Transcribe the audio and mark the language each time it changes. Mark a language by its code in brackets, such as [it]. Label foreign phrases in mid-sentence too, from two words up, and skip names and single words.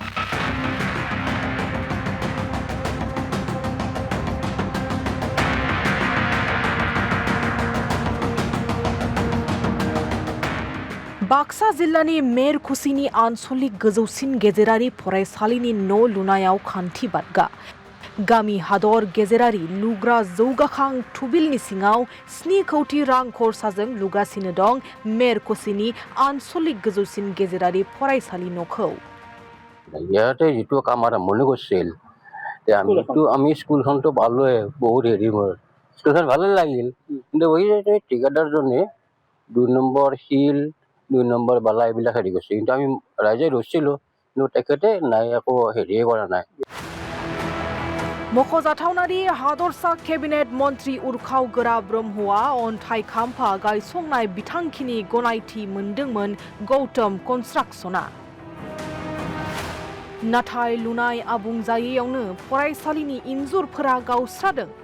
[brx] बाक्सा जिल्लानि मेरकुसिनि आन्सलिक गोजौसिन गेजेरारि फरायसालिनि न' लुनायाव खान्थि बादगा गामि हादर गेजेरारि लुग्रा जौगाखां थुबिलनि सिङाव 7 कौटि रां खरसाजों लुगासिनो दं मेरकुसिनि आन्सलिक गोजौसिन गेजेरारि फरायसालि न'खौ। [as] ইয়াতে যিটো কাম আৰু মনে কৰিছিল আমি স্কুলখনতো পালোৱে বহুত হেৰি মোৰ স্কুলখন ভালে লাগিল কিন্তু ওই ঠিকাদাৰজনে 2 নম্বৰ শিল 2 নম্বৰ বালা এইবিলাক হেৰি কৰিছে কিন্তু আমি ৰাইজে ৰৈছিলোঁ কিন্তু তেখেতে নাই একো হেৰিয়ে কৰা নাই। [brx] मख'जाथावनादि हादरसा केबिनेट मन्त्री उरखावगोरा ब्रह्मआ अन्थाइ खाम्फा गायसंनाय बिथांखिनि गनायथि मोनदोंमोन गौतम कन्स्ट्राक्शना। नाथाय लुनाय आबुं जायैयावनो फरायसालिनि इन्जुरफोरा गावस्रादों।